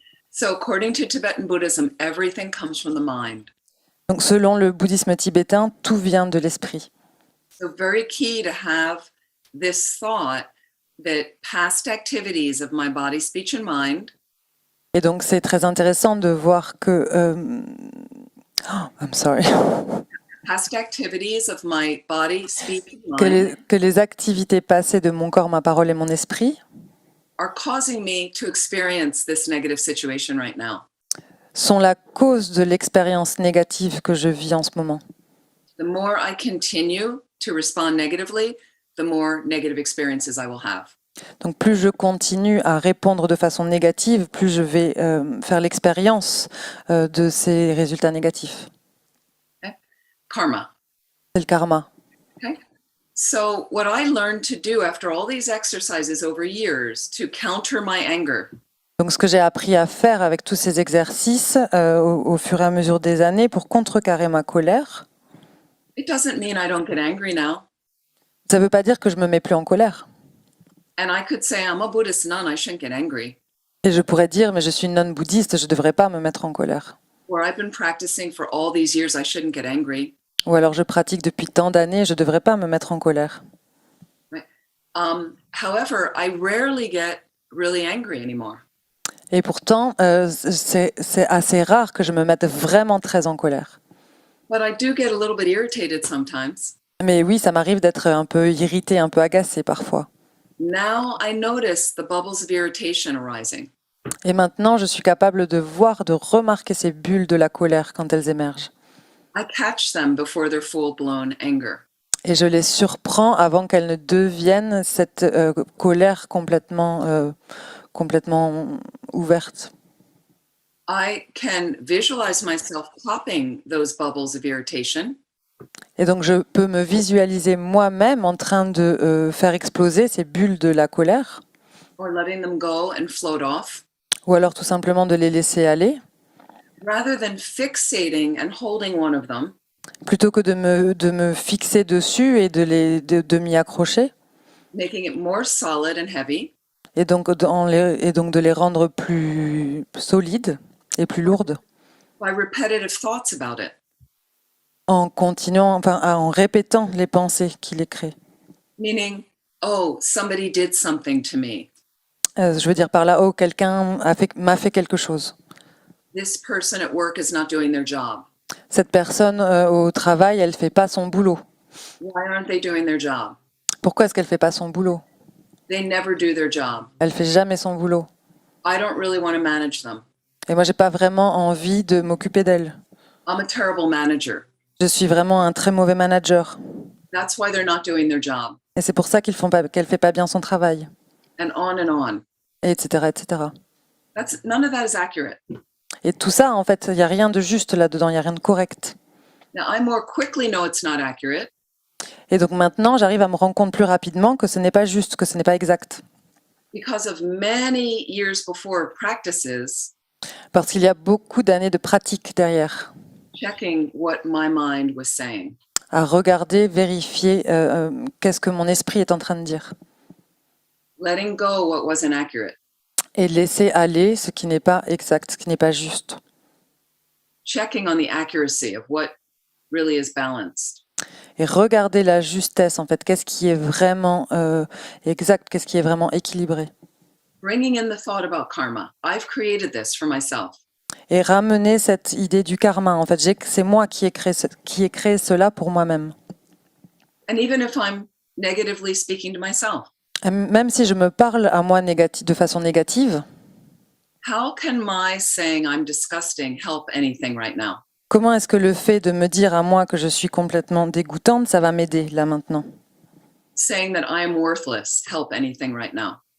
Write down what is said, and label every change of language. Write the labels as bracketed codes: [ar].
[en] So according to Tibetan Buddhism, everything comes from the mind. [fr] Donc, selon le bouddhisme tibétain, tout vient de l'esprit. [en] So very key to have this thought that past activities of my body, speech, and mind [fr] Et donc, c'est très intéressant de voir que... [en] I'm sorry. past activities of my body, speech, and mind [fr] Que les activités passées de mon corps, ma parole et mon esprit [en] are causing me to experience this negative situation right now. [fr] sont la cause de l'expérience négative que je vis en ce moment. [en] The more I continue to respond negatively, the more negative experiences I will have. [fr] Donc plus je continue à répondre de façon négative, plus je vais faire l'expérience de ces résultats négatifs. [en] Karma. [fr] C'est le karma. [en] So what I learned to do after all these exercises over years to counter my anger [fr] Donc ce que j'ai appris à faire avec tous ces exercices au fur et à mesure des années pour contrecarrer ma colère, [en] it doesn't mean I don't get angry now. [fr] ça ne veut pas dire que je me mets plus en colère. [en] And I could say I'm a Buddhist nun, I shouldn't get angry. [fr] Et je pourrais dire, mais je suis une nonne bouddhiste, je ne devrais pas me mettre en colère. [en] Or I've been practicing for all these years, I shouldn't get angry. [fr] Ou alors je pratique depuis tant d'années, je ne devrais pas me mettre en colère. [en] However, I rarely get really angry anymore. [fr] Et pourtant, c'est assez rare que je me mette vraiment très en colère. [en] But I do get a little bit irritated sometimes. [fr] Mais oui, ça m'arrive d'être un peu irritée, un peu agacée parfois. [en] Now I notice the bubbles of irritation arising. [fr] Et maintenant, je suis capable de voir, de remarquer ces bulles de la colère quand elles émergent. [en] I catch them before they're full-blown anger. [fr] Et je les surprends avant qu'elles ne deviennent cette colère complètement ouverte. [en] I can visualize myself popping those bubbles of irritation. [fr] Et donc, je peux me visualiser moi-même en train de faire exploser ces bulles de la colère, [en] Or letting them go and float off, [fr] ou alors tout simplement de les laisser aller, [en] rather than fixating and holding one of them, [fr] plutôt que de me fixer dessus et de m'y accrocher, [en] making it more solid and heavy, [fr] et donc de les rendre plus solides et plus lourdes, [en] by repetitive thoughts about it. [fr] en en répétant les pensées qui les créent. [en] Meaning, oh, somebody did something to me. [fr] Je veux dire par là, oh, quelqu'un m'a fait quelque chose. [en] This person at work is not doing their job. [fr] Cette personne au travail, elle fait pas son boulot. [en] Why aren't they doing their job? [fr] Pourquoi est-ce qu'elle fait pas son boulot? [en] They never do their job. [fr] Elle fait jamais son boulot. [en] I don't really want to manage them. [fr] Et moi, j'ai pas vraiment envie de m'occuper d'elle. [en] I'm a terrible manager. [fr] Je suis vraiment un très mauvais manager. [en] That's why they're not doing their job. [fr] Et c'est pour ça qu'elle fait pas bien son travail. [en] And on. [fr] Et etc., etc. [en] None of that is accurate. [fr] Et tout ça, en fait, il n'y a rien de juste là-dedans, il n'y a rien de correct. [en] Now, I more quickly know it's not accurate [fr] Et donc maintenant, j'arrive à me rendre compte plus rapidement que ce n'est pas juste, que ce n'est pas exact. [en] because of many years before practices [fr] Parce qu'il y a beaucoup d'années de pratique derrière, [en] checking what my mind was saying. [fr] à regarder, vérifier qu'est-ce que mon esprit est en train de dire. [en] Letting go what wasn't accurate. [fr] Et laisser aller ce qui n'est pas exact, ce qui n'est pas juste. [en] Checking on the accuracy of what really is balanced. [fr] Et regarder la justesse, en fait, qu'est-ce qui est vraiment exact, qu'est-ce qui est vraiment équilibré. [en] Bringing in the thought about karma. I've created this for myself. [fr] Et ramener cette idée du karma, en fait, c'est moi qui ai créé cela pour moi-même. [en] And even if I'm negatively speaking to myself, [fr] Même si je me parle à moi de façon négative, [en] how can my saying I'm disgusting help anything right now? [fr] comment est-ce que le fait de me dire à moi que je suis complètement dégoûtante, ça va m'aider là maintenant? [en] Saying that I am worthless help anything right now?